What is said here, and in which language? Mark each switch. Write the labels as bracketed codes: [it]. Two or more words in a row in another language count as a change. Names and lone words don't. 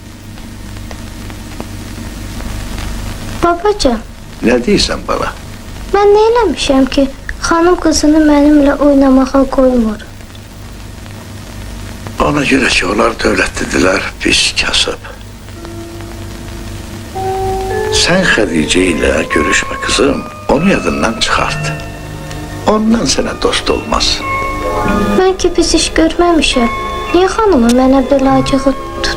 [az] Babacan, Ne deyirsən bana? mən nə eləmişəm ki, xanım qızını mənimlə oynamağa qoymur? Ona göre ki onlar dövlətlidirlər, biz kasıb. [tr] Sen Hadice ile görüşme kızım, onu yadından çıkart. Ondan sana dost olmaz. [az] Mən ki pis iş görməmişəm. Niyə xanımı mənə belə acığı